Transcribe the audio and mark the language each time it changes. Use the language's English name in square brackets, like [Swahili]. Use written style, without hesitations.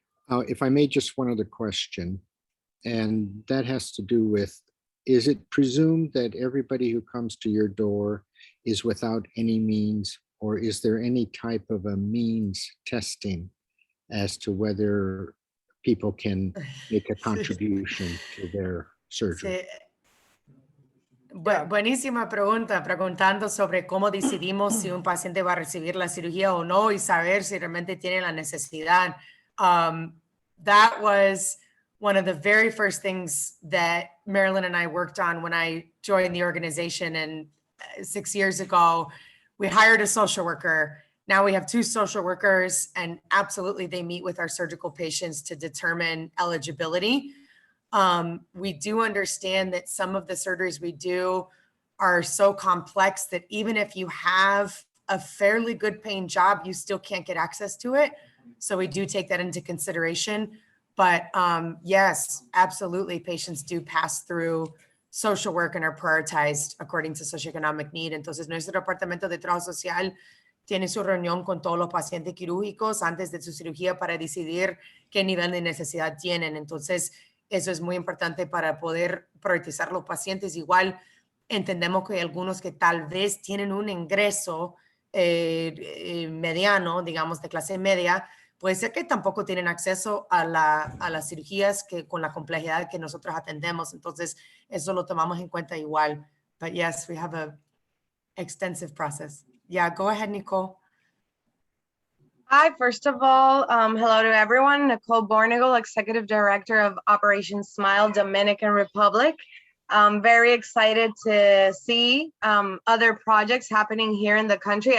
[English] If I may, just one other question, and that has to do with, is it presumed that everybody who comes to your door is without any means, or is there any type of a means testing as to whether people can make a contribution to their surgery? [Spanish] Buenísima pregunta, preguntando sobre cómo decidimos si un paciente va a recibir la cirugía o no, y saber si realmente tiene la necesidad. [English] That was one of the very first things that Marilyn and I worked on when I joined the organization, and 6 years ago. We hired a social worker. Now we have 2 social workers, and absolutely they meet with our surgical patients to determine eligibility. We do understand that some of the surgeries we do are so complex that even if you have a fairly good paying job, you still can't get access to it. So we do take that into consideration. But yes, absolutely, patients do pass through social work and are prioritized according to socioeconomic need. [Spanish] Entonces, nuestro departamento de trabajo social tiene su reunión con todos los pacientes quirúrgicos antes de su cirugía para decidir qué nivel de necesidad tienen. Entonces, eso es muy importante para poder priorizar los pacientes. Igual entendemos que hay algunos que tal vez tienen un ingreso mediano, digamos de clase media, puede ser que tampoco tienen acceso a las cirugías con la complejidad que nosotros atendemos. Entonces, eso lo tomamos en cuenta igual. [English] But yes, we have a extensive process. Yeah, go ahead, Nicole. Hi, first of all, hello to everyone. Nicole Bornigal, Executive Director of Operation Smile, Dominican Republic. I'm very excited to see other projects happening here in the country.